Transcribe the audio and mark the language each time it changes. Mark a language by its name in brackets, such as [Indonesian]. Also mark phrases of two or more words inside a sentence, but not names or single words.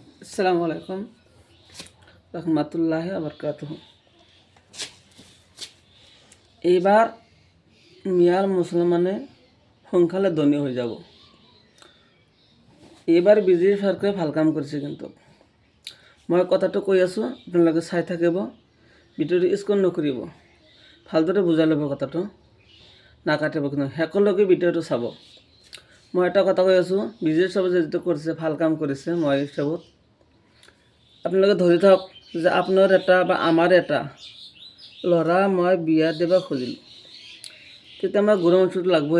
[Arabic] السلام عليكم رحمة الله بركاته. [Bangla] এইবার মিয়ার মুসলমানে সংখ্যালে ধনী হয়ে যাব। [Assamese] এইবার বিজেপি সরকারে ভাল কাম কৰিছে, কিন্তু মই কথাটো কৈ আছোঁ, আপোনালোকে চাই থাকিব, ভিডিঅ'টো স্কিপ নকৰিব, ভালদৰে বুজাই ল'ব, কথাটো নাকাটিব, কিন্তু শেষলৈকে ভিডিঅ'টো চাব। মই এটা কথা কৈ আছোঁ, বিজেপি চৰকাৰে যিটো কৰিছে ভাল কাম কৰিছে। মই হিচাপত আপোনালোকে ধৰি থাকক যে আপোনাৰ এটা বা আমাৰ এটা ল'ৰা মই বিয়া দিব খুজিলোঁ, তেতিয়া আমাৰ গৰু মাংসটো লাগবই।